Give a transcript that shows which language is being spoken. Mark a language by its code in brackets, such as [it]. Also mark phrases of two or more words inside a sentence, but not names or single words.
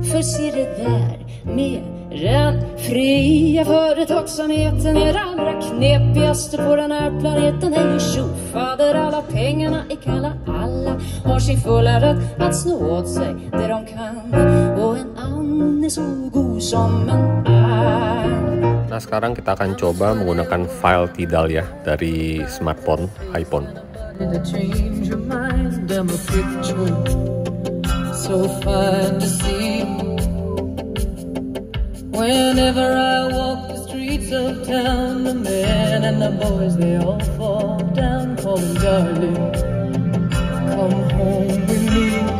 [sv] För se det där med den fria företagsamheten är det allra knepigaste på den här planeten. Är ju tjofader, alla pengarna är kalla, alla har sin fulla rätt att snå åt sig det de kan. Och en annan är så god som en annan. [id] Nah, sekarang kita akan coba menggunakan file Tidal ya dari smartphone iPhone. [en] Whenever I walk the streets of town, the men and the boys, they all fall down, calling, darling, come home with me.